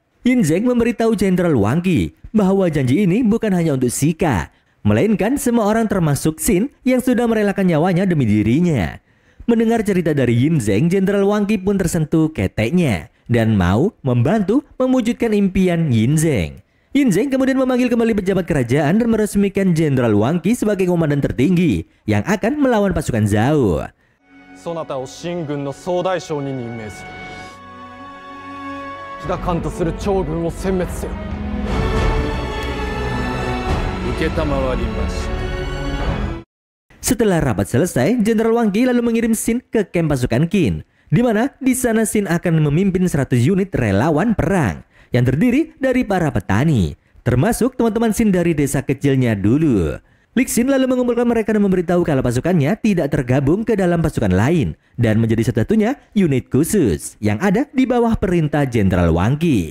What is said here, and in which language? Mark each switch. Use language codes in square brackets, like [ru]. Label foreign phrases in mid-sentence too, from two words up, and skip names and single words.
[id] Yin Zeng memberitahu Jenderal Wang Qi bahwa janji ini bukan hanya untuk Sika, melainkan semua orang termasuk Xin yang sudah merelakan nyawanya demi dirinya. Mendengar cerita dari Yin Zeng, Jenderal Wang Qi pun tersentuh keteknya dan mau membantu mewujudkan impian Yin Zeng. Yin Zeng kemudian memanggil kembali pejabat kerajaan dan meresmikan Jenderal Wang Qi sebagai komandan tertinggi yang akan melawan pasukan Zhao. [ja] そなたを秦軍の総大将に任命する。飛騨関とする趙軍を殲滅せよ。承りました。 [id] Setelah rapat selesai, Jenderal Wang Qi lalu mengirim Xin ke kamp pasukan Qin, di mana di sana Xin akan memimpin 100 unit relawan perang yang terdiri dari para petani, termasuk teman-teman Xin dari desa kecilnya dulu. Xin lalu mengumpulkan mereka dan memberitahu kalau pasukannya tidak tergabung ke dalam pasukan lain dan menjadi satu-satunya unit khusus yang ada di bawah perintah Jenderal Wang Qi.